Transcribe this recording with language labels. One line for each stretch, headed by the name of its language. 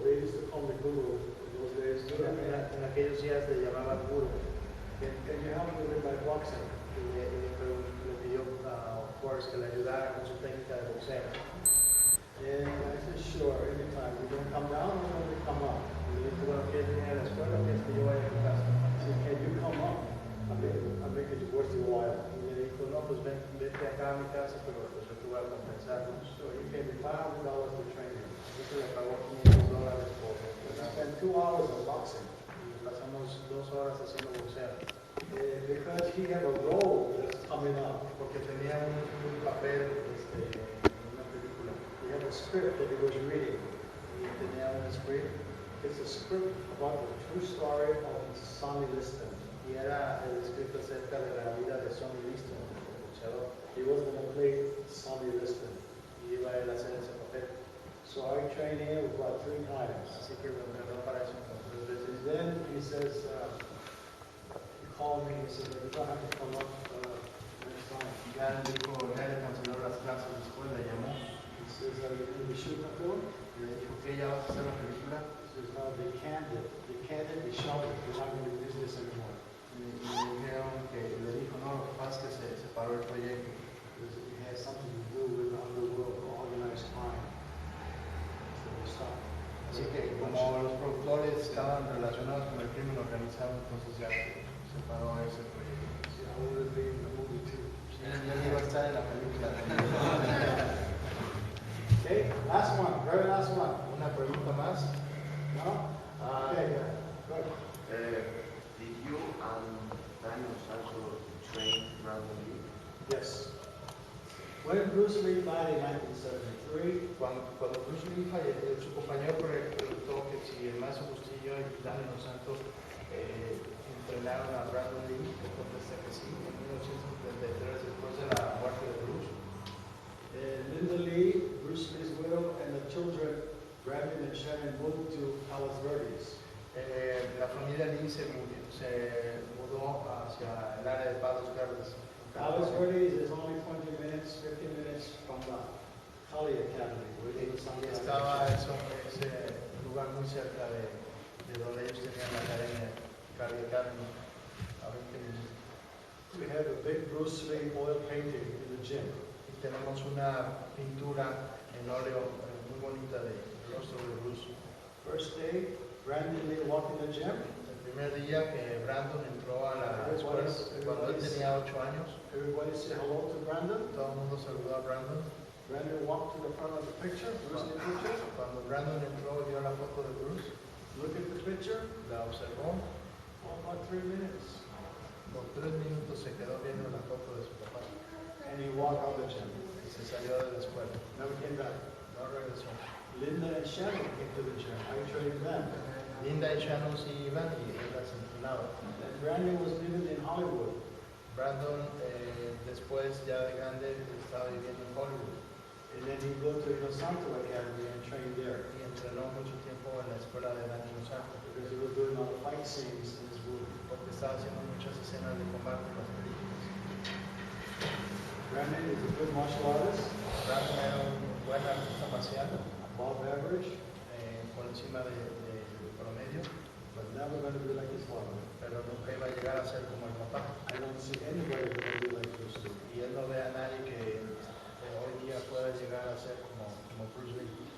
English: They used to call me guru in those days.
Spanish: en aquellos días le llamaban guru.
English: Can you help me with my boxing?
Spanish: Y le pidió a Forrest que le ayudara con su técnica de boxeo.
English: And I said, sure, anytime. You don't come down, I'm going to come up.
Spanish: Y le dijo, bueno, ¿quieres venir a la escuela o quieres que yo vaya a tu casa?
English: I said, can you come up? I'll make it worth your while.
Spanish: Y le dijo, no, pues vete acá a mi casa, pero pues yo te voy a compensar.
English: So he paid me $500 to train him.
Spanish: Yo le pagó $500 por
English: I spent 2 hours of boxing.
Spanish: y pasamos 2 horas haciendo boxeo.
English: Because he had a role that's coming up.
Spanish: Porque tenía un papel en una película.
English: He had a script that he was reading.
Spanish: Y tenía un script.
English: It's a script about the true story of Sonny Liston.
Spanish: Y era el script acerca de la vida de Sonny Liston, el boxeador.
English: He was going to play Sonny Liston.
Spanish: Y iba él a hacer ese papel.
English: So I trained him about 3 times.
Spanish: Así que me entrenó para eso 3 veces.
English: Then he says, he called me, he said, you're going to have to come up next time.
Spanish: Ya le dijo, ya le canceló las clases después, le llamó.
English: He says, are you going to be shooting a film?
Spanish: Y le dijo, ¿qué? ¿Ya vas a hacer la película?
English: He says, no, they canned it, they shelved it, we're not going to do this anymore.
Spanish: Y le dijeron que, le dijo, no, lo que pasa es que se paró el proyecto.
English: Because it has something to do with underworld, organized crime. So they stopped.
Spanish: Así que como los productores estaban relacionados con el crimen organizado, entonces ya se paró ese proyecto.
English: See, I would have been in the movie too.
Spanish: Ya iba a estar en la película.
English: Okay, last one, very last one.
Spanish: Una pregunta más.
English: No? Okay, good. Did you and Daniel also train randomly? Yes. When Bruce Lee died in 1973,
Spanish: Cuando Bruce Lee falleció, su compañero preguntó que si el Master Bustillo y Daniel Los Santos entrenaron a Brandon Lee, le contesté que sí, en 1973, después de la muerte de Bruce.
English: Linda Lee, Bruce Lee's widow, and the children, Brandon and Shannon, moved to Palos Verdes.
Spanish: La familia Lee se mudó hacia el área de Palos Verdes.
English: Palos Verdes is only 20 minutes, 15 minutes from the Kali Academy, where they
Spanish: Y estaba ese lugar muy cerca de donde ellos tenían la academia, Cali Academy, a 20 minutos.
English: We have a big Bruce Lee oil painting in the gym.
Spanish: Y tenemos una pintura en óleo muy bonita del rostro de Bruce.
English: First day, Brandon Lee walked in the gym.
Spanish: El primer día que Brandon entró a la escuela, cuando él tenía 8 años,
English: Everybody say hello to Brandon.
Spanish: todo el mundo saludó a Brandon.
English: Brandon walked to the front of the picture, Bruce Lee picture.
Spanish: Cuando Brandon entró, vio la foto de Bruce,
English: Look at the picture.
Spanish: la observó.
English: Oh, about 3 minutes.
Spanish: Por 3 minutos se quedó viendo la foto de su papá
English: And he walked out of the gym.
Spanish: y se salió de la escuela.
English: Never came back.
Spanish: No regresó.
English: Linda and Shannon came to the gym. I trained them.
Spanish: Linda y Shannon sí iban y él las entrenaba.
English: And Brandon was living in Hollywood.
Spanish: Brandon, después ya de grande, estaba viviendo en Hollywood
English: And then he go to the Santo Academy and trained there.
Spanish: y entrenó mucho tiempo en la escuela de Daniel Los Santos
English: Because he was doing all the fight scenes in his movie.
Spanish: porque estaba haciendo muchas escenas de combate en las películas.
English: Brandon is a good martial artist,
Spanish: Brandon era un buen artista marcial,
English: above average,
Spanish: por encima del promedio,
English: but never going to be like his father.
Spanish: pero nunca iba a llegar a ser como el papá.
English: I don't see anybody going to be like Bruce Lee.
Spanish: Y él no ve a nadie que hoy día pueda llegar a ser como Bruce Lee.